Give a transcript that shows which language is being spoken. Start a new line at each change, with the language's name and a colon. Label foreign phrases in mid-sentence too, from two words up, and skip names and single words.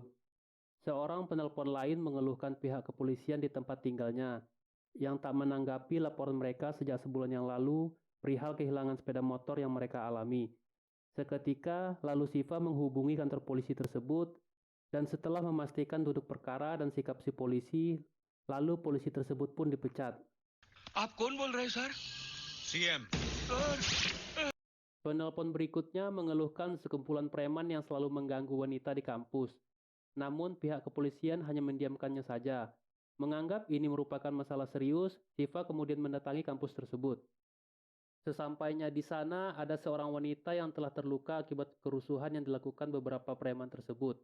Indonesian: Seorang penelpon lain mengeluhkan pihak kepolisian di tempat tinggalnya, yang tak menanggapi laporan mereka sejak sebulan yang lalu perihal kehilangan sepeda motor yang mereka alami. Seketika, lalu Siva menghubungi kantor polisi tersebut, dan setelah memastikan duduk perkara dan sikap si polisi, lalu polisi tersebut pun dipecat.
Hindi: आप कौन बोल रहे हैं सर? सीएम.
Indonesian: Penelpon berikutnya mengeluhkan sekumpulan preman yang selalu mengganggu wanita di kampus. Namun pihak kepolisian hanya mendiamkannya saja. Menganggap ini merupakan masalah serius, Siva kemudian mendatangi kampus tersebut. Sesampainya di sana, ada seorang wanita yang telah terluka akibat kerusuhan yang dilakukan beberapa preman tersebut.